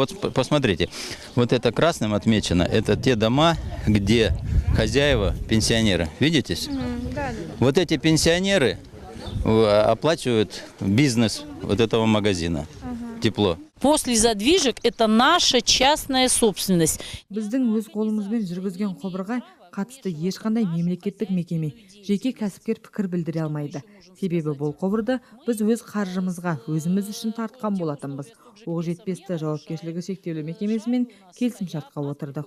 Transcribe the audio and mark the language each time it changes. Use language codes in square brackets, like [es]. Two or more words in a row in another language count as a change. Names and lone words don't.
[ru] Вот посмотрите, вот это красным отмечено, это те дома, где хозяева пенсионеры. Видите? Да. Вот эти пенсионеры оплачивают бизнес вот этого магазина. Тепло. После задвижек это наша частная собственность. [kk] Біздің өз қолымызбен жүргізген құбырға қатысты ешқандай мемлекеттік мекеме, жеке кәсіпкер пікір білдіре алмайды. Себебі бұл құбырды біз өз қаржымызға өзіміз үшін тартқан болатынбыз. Оқжетпесті жауапкершілігі шектеулі мекемесімен келісімшартқа отырдық.